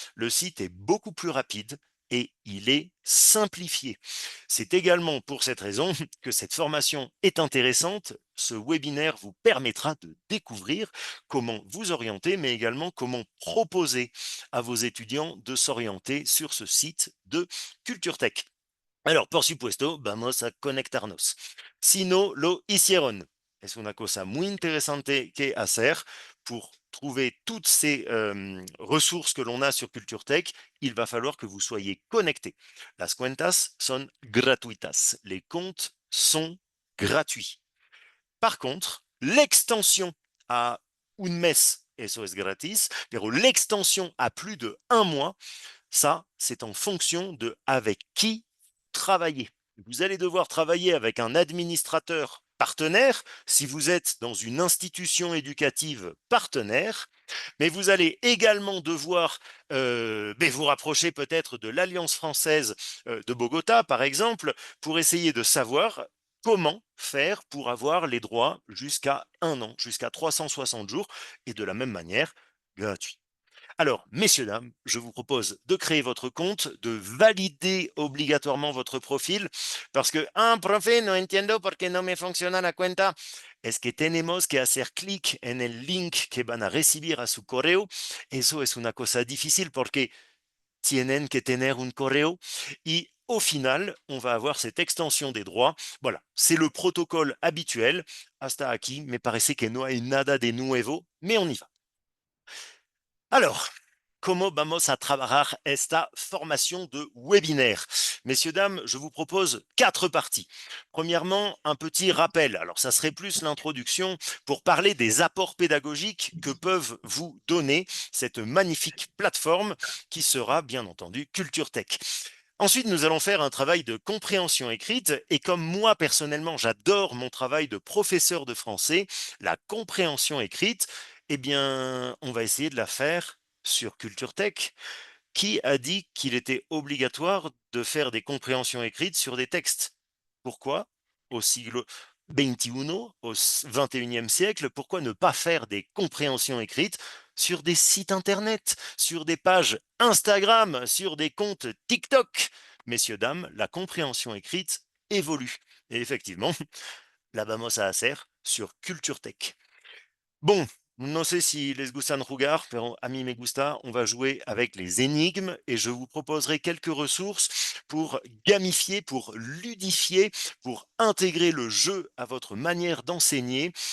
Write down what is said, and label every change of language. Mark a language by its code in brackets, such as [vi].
[fr] Le site est beaucoup plus rapide et il est simplifié. C'est également pour cette raison que cette formation est intéressante. Ce webinaire vous permettra de découvrir comment vous orienter, mais également comment proposer à vos étudiants de s'orienter sur ce site de Culture Tech. [es] Alors, por supuesto, vamos a conectarnos. Si no lo hicieron, es una cosa muy interesante que hacer [fr] pour trouver toutes ces ressources que l'on a sur Culture Tech. Il va falloir que vous soyez connectés. [es] Las cuentas son gratuitas. [fr] Les comptes sont gratuits. Par contre, l'extension à [es] un mes, eso es gratis, pero [fr] l'extension à plus de 1 mois, ça, c'est en fonction de avec qui travailler. Vous allez devoir travailler avec un administrateur partenaire si vous êtes dans une institution éducative partenaire, mais vous allez également devoir vous rapprocher peut-être de l'Alliance française de Bogota, par exemple, pour essayer de savoir comment faire pour avoir les droits jusqu'à 1 an, jusqu'à 360 jours, et de la même manière, gratuit. Alors, messieurs, dames, je vous propose de créer votre compte, de valider obligatoirement votre profil, parce que, [es] profe, no entiendo por qué no me funciona la cuenta. Es que tenemos que hacer clic en el link que van a recibir a su correo. Eso es una cosa difícil porque tienen que tener un correo. [fr] Y au final, on va avoir cette extension des droits. Voilà, c'est le protocole habituel. [es] Hasta aquí me parece que no hay nada de nuevo, [fr] mais on y va. Alors, comment [es] vamos a trabajar esta formation de webinaire? [fr] Messieurs, dames, je vous propose 4 parties. Premièrement, un petit rappel. Alors, ça serait plus l'introduction pour parler des apports pédagogiques que peuvent vous donner cette magnifique plateforme qui sera, bien entendu, Culture Tech. Ensuite, nous allons faire un travail de compréhension écrite et comme moi, personnellement, j'adore mon travail de professeur de français, la compréhension écrite, eh bien, on va essayer de la faire sur Culture Tech. Qui a dit qu'il était obligatoire de faire des compréhensions écrites sur des textes? Pourquoi, au siècle XXI, au XXIe siècle, pourquoi ne pas faire des compréhensions écrites sur des sites internet, sur des pages Instagram, sur des comptes TikTok? Messieurs, dames, la compréhension écrite évolue. Et effectivement, [es] la vamos a hacer sur Culture Tech. Bon, no sé si les gustan jugar, pero a mí me gusta. [fr] On va jouer avec les énigmes et je vous proposerai quelques ressources pour gamifier, pour ludifier, pour intégrer le jeu à votre manière d'enseigner.